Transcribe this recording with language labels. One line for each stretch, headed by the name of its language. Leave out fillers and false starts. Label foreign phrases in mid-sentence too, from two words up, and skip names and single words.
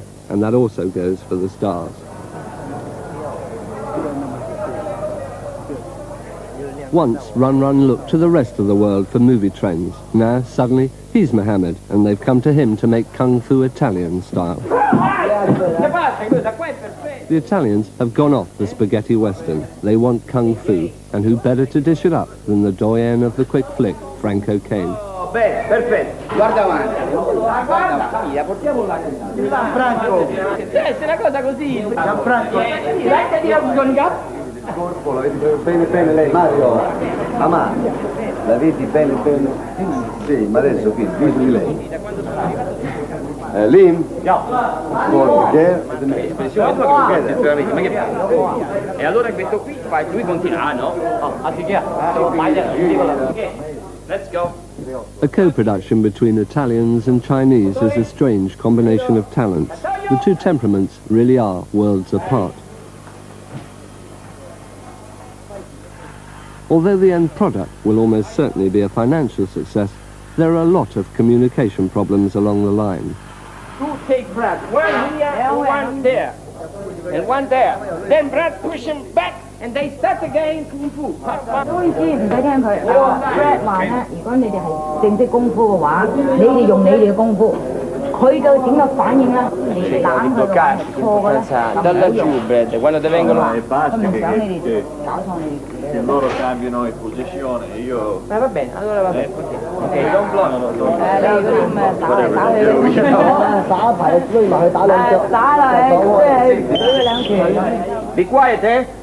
English: And that also goes for the stars. Once, Run Run looked to the rest of the world for movie trends. Now, suddenly, he's Mohammed, and they've come to him to make Kung Fu Italian style. The Italians have gone off the spaghetti western. They want Kung Fu, and who better to dish it up than the doyen of the quick flick, Franco Kane.
Italian: Bene, perfetto. Guarda avanti. Guarda, la portiamo là. Gianfranco. Se una cosa così. Gianfranco. Con il corpo, la vedi bene bene lei. Mario. Mamma, la vedi bene bene? Sì, ma adesso qui, viso di lei. Lim? Espressione tua che veramente, ma che fai? E allora questo qui fai, lui continua. Ah no?
English: Let's go. A co-production between Italians and Chinese is a strange combination of talents. The two temperaments really are worlds apart. Although the end product will almost certainly be a financial success, there are a lot of communication problems along the line. Two take breath, one here and one there, and one there. Then breath push him back, and they start again Kung Fu.
Cantonese: 唔好意思，唔使聽佢。Brad 話咧，如果你哋係正式功夫嘅話，你哋用你哋嘅功夫，佢嘅整個反應咧，你冷佢錯嘅咧，就唔好用。
Italian: Quando te vengono.
Cantonese: 佢唔想你哋搞錯你哋。
Italian: Se loro cambiano in posizione, io. Va bene, allora va bene.
English: Ok, don't block.
Cantonese: 你嗰啲咁打嚟打去，打一排追埋去打兩腳。打落去，即係舉佢兩拳。
English: Be quiet, eh?